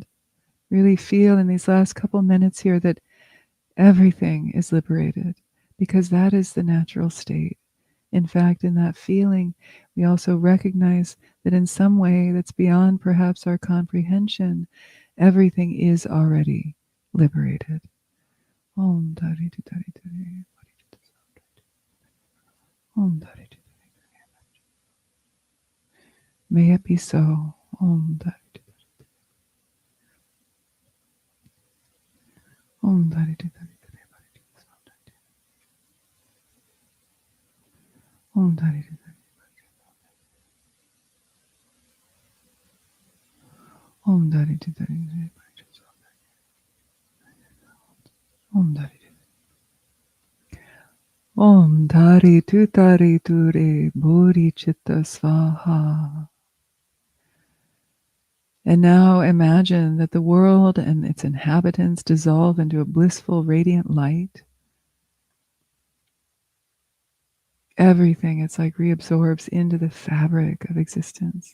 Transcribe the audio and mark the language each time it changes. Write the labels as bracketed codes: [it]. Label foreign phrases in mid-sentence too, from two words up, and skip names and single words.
[en] Really feel in these last couple minutes here that everything is liberated, because that is the natural state. In fact, in that feeling, we also recognize that in some way that's beyond perhaps our comprehension, everything is already liberated. [sa] Om Tare Tu Tare Ture. Om Tare Tu Tare. [en] May it be so. [sa] Om Tare Tu Tare. Om Tare Tu Tare. Om Tare Tu Tare. Om Tare Tu Tare. Om Tare Tu Tare. Om Tare Tu Tare Ture Bodhicitta Svaha. [en] And now imagine that the world and its inhabitants dissolve into a blissful, radiant light. Everything, it's like reabsorbs into the fabric of existence.